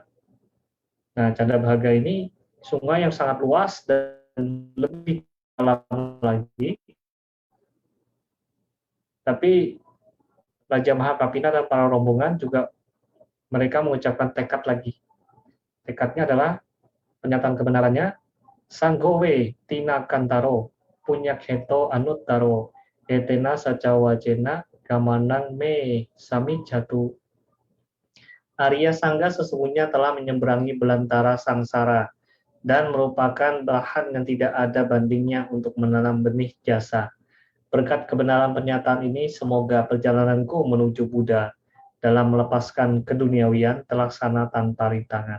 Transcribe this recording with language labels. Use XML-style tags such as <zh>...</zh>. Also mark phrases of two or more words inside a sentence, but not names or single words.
<id>Nah, Candabhaga ini sungai yang sangat luas dan lebih dalam lagi. Tapi Raja Mahakapina dan para rombongan juga mereka mengucapkan tekad lagi. Tekadnya adalah pernyataan kebenarannya,</id> <pi>Sanggowe Tina Kantaro Punya Keto Anuttaro Etena Sacawajena Gamanang Me Sami Jatu. Arya Sangga</pi> <id>sesungguhnya telah menyeberangi belantara sangsara dan merupakan bahan yang tidak ada bandingnya untuk menanam benih jasa. Berkat kebenaran pernyataan ini, semoga perjalananku menuju Buddha dalam melepaskan keduniawian terlaksana tanpa rintangan.</id>